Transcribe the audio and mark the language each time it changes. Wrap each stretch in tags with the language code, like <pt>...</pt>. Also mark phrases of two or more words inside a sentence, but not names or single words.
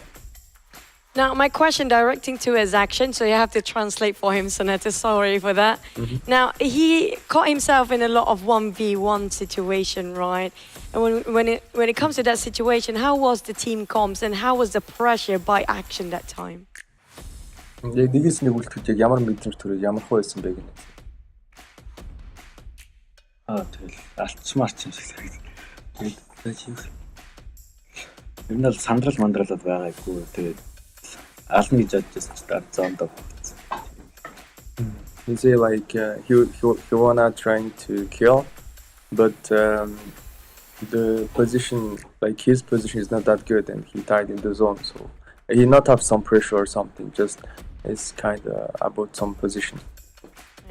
<en>Now, my question directing to his action, so you have to translate for him, Sonata. Sorry for that. Now, he caught himself in a lot of 1v1 situation, right? And when it comes to that situation, how was the team comms and how was the pressure by action that time?</en> <mn>Нэгээс нэг үлдэхэд яг ямар мэдрэмж төрөө ямар хөө байсан бэ гэнэ. Тэгэл алтчмарч юм шиг санагдав. Тэгээд ер нь бол сандрал мандралаад байгаагүй. Тэгээд ална гэж бодчихсон ч дараа зоонд авчихсан.</mn> <en>He say like he wanna trying to kill, but the position, like his position is not that good, and he died in the zone. So he not have some pressure or something. Just it's kind of about some position.</en>